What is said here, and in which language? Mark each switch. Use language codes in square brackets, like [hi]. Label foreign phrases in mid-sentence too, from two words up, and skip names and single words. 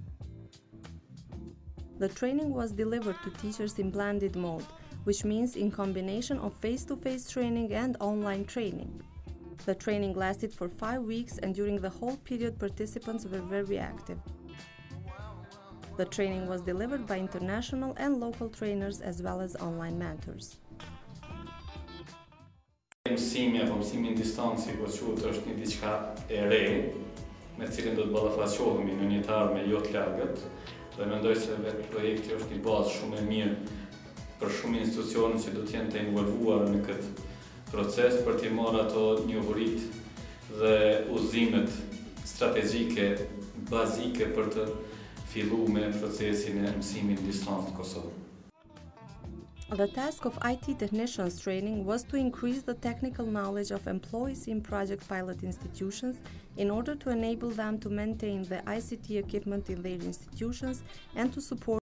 [en] The training was delivered to teachers in blended mode, which means in combination of face-to-face training and online training. The training lasted for 5 weeks, and during the whole period participants were very active. The training was delivered by international and local trainers as well as online mentors. [sq] Mësimi apo mësimi në distancë, po quhet, është një diçka e re, me cilën do të ballafaqohemi në një të ardhme jo të largët, dhe mendoj se vetë projekti është një bazë shumë e mirë për shumë institucione që do të jenë të involvuar në këtë proces për të marrë ato njohuritë dhe udhëzimet strategjike bazike për të filluar me procesin e mësimit në distancë në Kosovë. [en] The task of IT technicians training was to increase the technical knowledge of employees in project pilot institutions in order to enable them to maintain the ICT equipment in their institutions and to support